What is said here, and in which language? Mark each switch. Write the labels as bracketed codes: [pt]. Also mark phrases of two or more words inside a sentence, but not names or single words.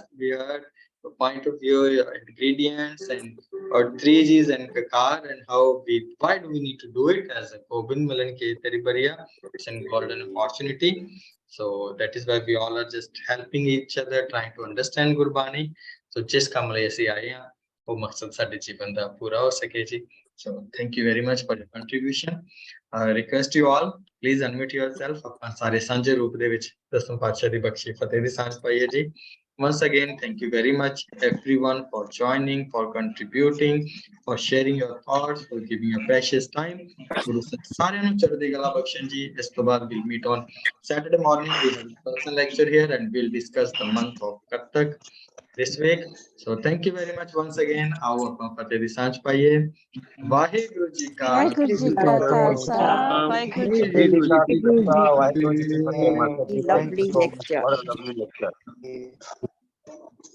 [en] We heard the point of view, your ingredients, and our 3Gs and Kakar, and why do we need to do it as a [pa] ਗੋਬਿੰਦ ਮਿਲਣ ਕੇ ਤੇਰੀ ਬਰੀਆ. [en] It's a golden opportunity. So that is why we all are just helping each other, trying to understand Gurbani. [pa] So ਜਿਸ ਕਾਮ ਲਿਏ ਐਸੇ ਆਏ ਹੈਂ, ਵੋ ਮਕਸਦ ਸਾਡੇ ਜੀਵਨ ਦਾ ਪੂਰਾ ਹੋ ਸਕੇ ਜੀ. [en] So thank you very much for your contribution. I request you all, please unmute yourself. [pa] ਆਪਾਂ ਸਾਰੇ ਸਾਂਝੇ ਰੂਪ ਦੇ ਵਿੱਚ ਦਸਮ ਪਾਤਸ਼ਾਹ ਦੀ ਬਖਸ਼ੀ ਫਤਿਹ ਦੀ ਸਾਂਝ ਪਾਈਏ ਜੀ. [en] Once again, thank you very much everyone for joining, for contributing, for sharing your thoughts, for giving your precious time. [pa] Guru Sahib ਸਾਰਿਆਂ ਨੂੰ ਚੜ੍ਹਦੀ ਕਲਾ ਬਖਸ਼ਣ ਜੀ. ਇਸ ਤੋਂ ਬਾਅਦ [en] we'll meet on Saturday morning. We have a personal lecture here and we'll discuss the month of Kartak this week. So thank you very much once again. [pa] आओ ਆਪਾਂ ਫਤਿਹ ਦੀ ਸਾਂਝ ਪਾਈਏ. ਵਾਹਿਗੁਰੂ ਜੀ ਕਾ ਵਾਹਿਗੁਰੂ ਜੀ ਕਾ ਖਾਲਸਾ, ਵਾਹਿਗੁਰੂ ਜੀ ਕੀ ਵਾਹਿਗੁਰੂ ਜੀ ਕੀ ਫ਼ਤਿਹ, [en] Master Ji, thank you Lovely so much. lecture. What a lovely lecture.